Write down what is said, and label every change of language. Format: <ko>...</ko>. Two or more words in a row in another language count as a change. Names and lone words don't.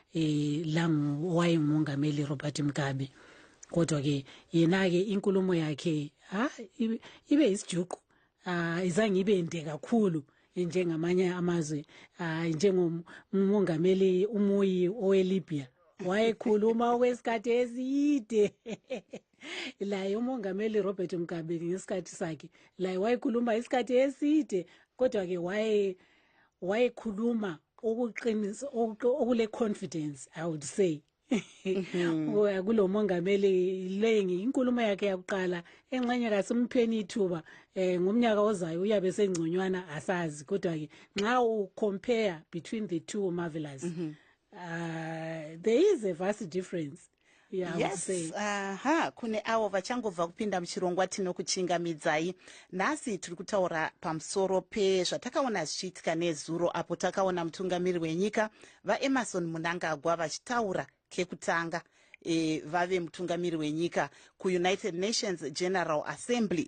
<nd>owayengumongameli Robert Mugabe kodwa ke yena ke inkulumo yakhe ibe isijuqu izange ibe inde kakhulu njengamanye amazwe njengomongameli umuyi oweLibya wayekhuluma okwesikhathi eside laye umongameli Robert Mugabe ngesikhathi sakhe laye wayekhuluma isikhathi eside kodwa ke wayekhuluma okuqinisa okule</nd> <en>confidence I would say</en> <nd>kulo mongameli lengi inkulumo yakhe yakuqala engxenye kasimpheni ithuba ngomnyaka ozayo uyabe sengconywana asazi kodwa ke nxa u</nd> <en>compare between the two marvelous there is a vast difference Yeah, I would Yes, say.</en> <sn>kune avo vachangobva kupinda muchirongwa tinokuchingamidzai. Nhasi tiri kutaura pamusoro pezvatakaona zvichiitika nezuro apo takaona mutungamiri wenyika vaEmerson Mnangagwa vachitaura kekutanga vave mutungamiri wenyika kuUnited Nations General Assembly.</sn>